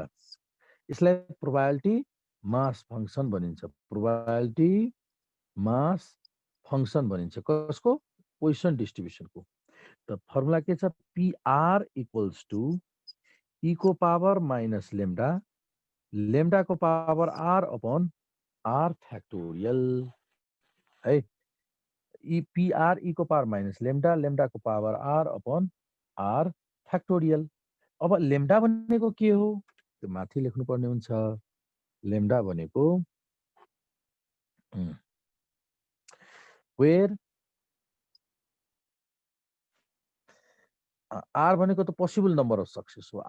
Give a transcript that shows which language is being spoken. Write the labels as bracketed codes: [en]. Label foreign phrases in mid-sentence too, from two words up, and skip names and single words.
[ne] यसलाई [en] probability mass function [ne] भनिन्छ। [en] probability mass function [ne] भनिन्छ कसको? [en] Poisson distribution. [ne] त फर्मुला के छ? PR [en] equals to [ne] E को पावर माइनस लेम्डा, लेम्डा को पावर R [en] upon R factorial [ne] है। PR E को पावर माइनस लेम्डा, लेम्डा को पावर R [en] upon R factorial. [ne] अब लेम्डा भनेको के हो? त्यो माथि लेख्नु पर्ने हुन्छ। लेम्डा भनेको वेयर R भनेको त [en] possible number of success [ne] हो।